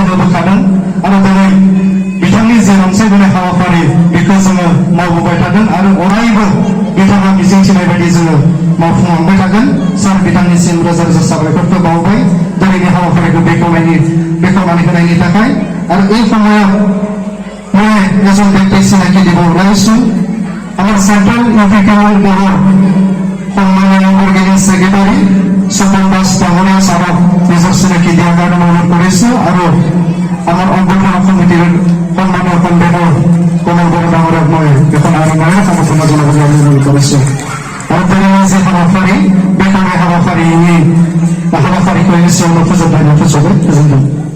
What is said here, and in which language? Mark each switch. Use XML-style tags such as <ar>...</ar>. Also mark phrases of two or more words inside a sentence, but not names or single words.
<brx>होबोखादों आरो दिनै बिथांनि जे रनसायबोनाय हाबाफारि बेखौ जोङो मावबोबाय थादों आरो अरायबो बिथाङा मिजिंथिनाय बायदि जोङो मावफुंलांबाय थागोन सार बिथांनिसिम रोजा रोजा साबायखरखौ बावबाय दिनैनि हाबाफारिखौ बेखेवनानै होनायनि थाखाय आरो</brx> <as>এই সময়ত মই এজন ব্যক্তিক চিনাকি দিব ওলাইছো আমাৰ চেণ্ট্ৰেল ইউপি বোৰ্ডৰ সন্মানীয়</as> <en>organizing secretary</en> <as>স্বপন দাস ডাঙৰীয়া ছাৰক নিজৰ চিনাকি দিয়াৰ কাৰণে অনুৰোধ কৰিছো আৰু আমাৰ অংগঠন সমিতিৰ সন্মানীয় কনভেনৰ কমল বড়ো ডাঙৰীয়াক মই এখন আৰম্ভণি সমৰ্থন জনাবলৈ অনুৰোধ কৰিছো আৰু দিনৈৰ যি হাবাফাৰি বেকাৰী হাবাফাৰিকৈ নিশ্চয় অনুপ্ৰযোগ</as>